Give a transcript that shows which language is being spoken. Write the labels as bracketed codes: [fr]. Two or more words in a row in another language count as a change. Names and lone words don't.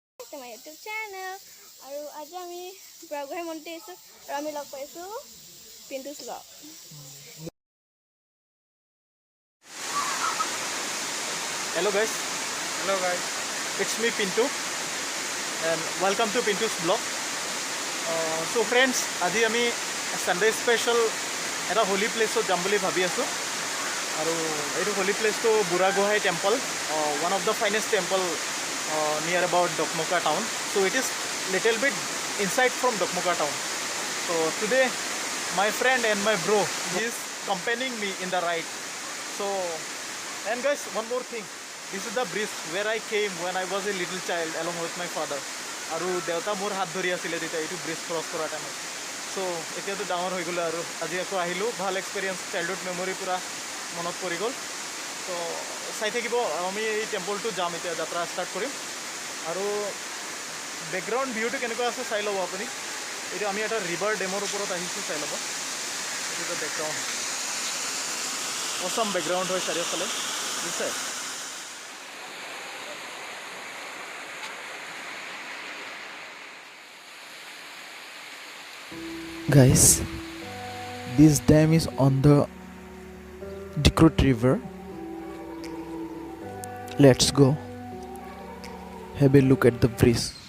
[en] to my YouTube channel. [as] আৰু আজি আমি Buragohain মন্দিৰ আহিছোঁ আৰু আমি লগ পাইছোঁ পিণ্টুছ vlog. [en] Hello guys. It's me Pintu and welcome to Pintu's vlog. So friends, [as] আজি আমি [en] Sunday special [as] এটা [en] holy place [as] ত যাম বুলি ভাবি আছোঁ আৰু এইটো holy place to [en] Buragohain temple, one of the finest temple near about Dokmoka town. So it is little bit inside from Dokmoka town. So today my friend and my bro is accompanying me in the ride. So and guys, one more thing, this is the bridge where I came when I was a little child along with my father. [as] আৰু দেউতা মোৰ হাত ধৰি আছিলে তেতিয়া এইটো [en] bridge cross [as] কৰা টাইমত. চ' এতিয়াতো ডাঙৰ হৈ গ'লো আৰু আজি আকৌ আহিলোঁ, ভাল এক্সপিৰিয়েঞ্চ, [en] childhood memory [as] পূৰা মনত পৰি গ'ল. চ' চাই থাকিব, আমি এই টেম্পলটো যাম এতিয়া, যাত্ৰা ষ্টাৰ্ট কৰিম. আৰু [en] background view [as] কেনেকুৱা আছে চাই ল'ব আপুনি. এইটো আমি এটা [en] river dam [as] ওপৰত আহিছোঁ, চাই ল'ব. এইটো এটা বেকগ্ৰাউণ্ড, [en] awesome background [as] হয় চাৰিওফালে, বুজিছে. [en] Guys, this dam is on the Dikhrut river. Let's go have a look at the bridge.